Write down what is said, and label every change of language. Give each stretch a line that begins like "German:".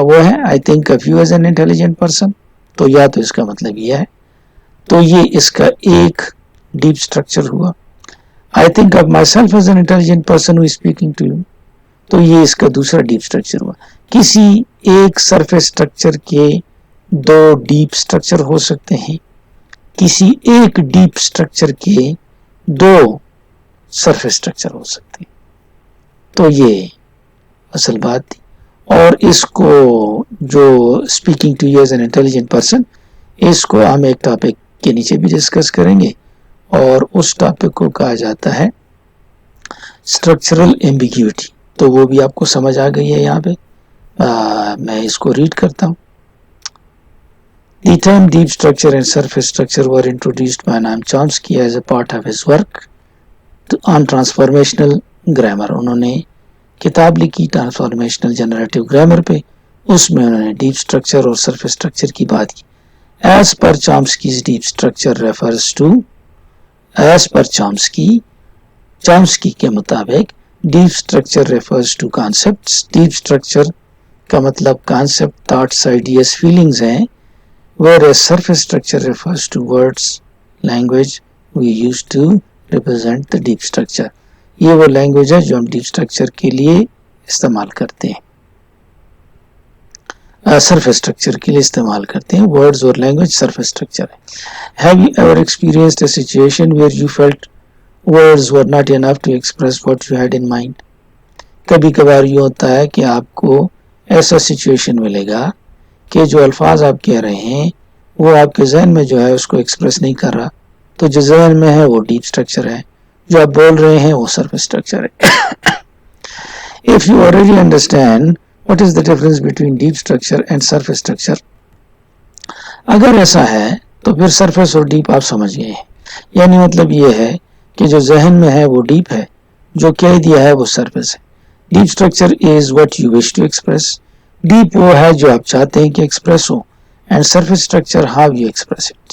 Urdu: وہ ہے
English: I think of you as an intelligent person.
Urdu: تو یا تو اس کا مطلب یہ ہے. تو یہ اس کا ایک ڈیپ اسٹرکچر ہوا.
English: I think of myself as an intelligent person who is speaking to you.
Urdu: تو یہ اس کا دوسرا ڈیپ اسٹرکچر ہوا. کسی ایک سرفیس اسٹرکچر کے دو ڈیپ اسٹرکچر ہو سکتے ہیں, کسی ایک ڈیپ اسٹرکچر کے دو سرفیس اسٹرکچر ہو سکتے ہیں. تو یہ اصل بات تھی. اور اس کو جو
English: speaking to you as an intelligent person,
Urdu: اس کو ہم ایک ٹاپک کے نیچے بھی ڈسکس کریں گے, اور اس ٹاپک کو کہا جاتا ہے اسٹرکچرل ایمبیگیوٹی. تو وہ بھی آپ کو سمجھ آ گئی ہے یہاں پہ. میں اس کو ریڈ کرتا ہوں.
English: The term deep structure and surface structure were introduced by Noam Chomsky as a part of his work on transformational grammar.
Urdu: انہوں نے کتاب لکھی ٹرانسفارمیشنل جنریٹو گرامر پہ, اس میں انہوں نے ڈیپ اسٹرکچر اور سرفیس اسٹرکچر کی بات کی.
English: As per Chomsky's deep structure refers to, as per Chomsky
Urdu: کے مطابق
English: Deep structure refers to concepts.
Urdu: Deep structure کا مطلب کانسیپٹ, تھاٹس, آئیڈیاز, فیلنگز ہیں.
English: Whereas surface structure refers to words, language we use to represent the deep structure.
Urdu: یہ وہ language ہے جو ہم ڈیپ اسٹرکچر کے لیے استعمال کرتے ہیں, سرفیس اسٹرکچر کے لیے استعمال کرتے ہیں. ورڈز اور لینگویج سرفیس اسٹرکچر ہے.
English: Have you ever experienced a situation where you felt words were not enough to express what you had in mind?
Urdu: کبھی کبھار یہ ہوتا ہے کہ آپ کو ایسا سچویشن ملے گا کہ جو الفاظ آپ کہہ رہے ہیں وہ آپ کے ذہن میں جو ہے اس کو ایکسپریس نہیں کر رہا. تو جو ذہن میں ہے وہ ڈیپ اسٹرکچر ہے, جو آپ بول رہے ہیں وہ سرفیس اسٹرکچر ہے.
English: If you already understand what is the difference between deep structure and surface structure,
Urdu: اگر ایسا ہے تو پھر سرفیس اور ڈیپ آپ سمجھ گئے ہیں. یعنی مطلب یہ ہے کہ جو ذہن میں ہے وہ ڈیپ ہے, جو کہہ دیا ہے وہ سرفیس ہے.
English: Deep structure is what you wish to express.
Urdu: Deep وہ ہے جو آپ چاہتے ہیں کہ express ہو,
English: And surface structure how you express it.